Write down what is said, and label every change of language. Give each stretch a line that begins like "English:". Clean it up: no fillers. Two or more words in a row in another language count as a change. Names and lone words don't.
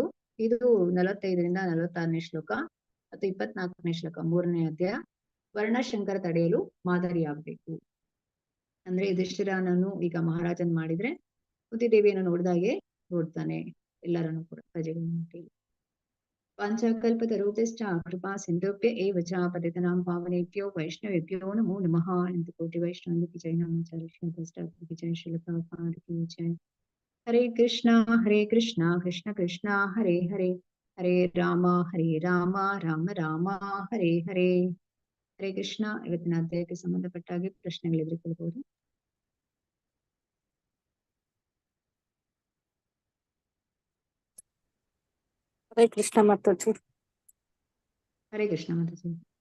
Kannada: ಇದು 45ರಿಂದ 46ನೇ ಶ್ಲೋಕ ಮತ್ತು 24ನೇ ಶ್ಲೋಕ 3ನೇ ಅಧ್ಯಾಯ. ವರ್ಣಶಂಕರ ತಡೆಯಲು ಮಾದರಿಯಾಗಬೇಕು. ಅಂದ್ರೆ ಯುಧಿಷ್ಠಿರನನ್ನು ಈಗ ಮಹಾರಾಜನ್ ಮಾಡಿದ್ರೆ ಕುಂತಿದೇವಿಯನ್ನು ನೋಡಿದಾಗೆ ನೋಡ್ತಾನೆ ಎಲ್ಲರನ್ನು ಕೂಡ ಪ್ರಜೆಗಳನ್ನು ಕೇಳಿ.
Sanskrit: ಪಾಂಚಕಲ್ಪತರುಭ್ಯಶ್ಚ ಕೃಪಾ ಸಿಂಧುಭ್ಯ ಏವ ಚ ಪತಿತನಾಂ ಪಾವನೇಭ್ಯೋ ವೈಷ್ಣವೇಭ್ಯೋ ನಮೋ ನಮಃ.
Kannada: ಎಂದು ಕೋಟಿ ವೈಷ್ಣವನಿಗೆ ಜೈ ನಮಾಚಾರ್ಯ ಜೈ ಶ್ರೀಲಪ್ರಭುಪಾದಕ್ಕೆ ಜೈ.
Sanskrit: ಹರೇ ಕೃಷ್ಣ ಕೃಷ್ಣ ಕೃಷ್ಣ ಹರೇ ಹರೇ, ಹರೇ ರಾಮ ರಾಮ ರಾಮ ಹರೇ ಹರೇ.
Kannada: ಹರೇ ಕೃಷ್ಣ. ಇವತ್ತಿನ ಅಧ್ಯಾಯಕ್ಕೆ ಸಂಬಂಧಪಟ್ಟ ಹಾಗೆ ಪ್ರಶ್ನೆಗಳಿದ್ರೆ ಕೇಳ್ಬೋದು. ಹರೇ ಕೃಷ್ಣ ಮಾತಾಜಿ. ಹರೇ ಕೃಷ್ಣ ಮಾತಾಜಿ.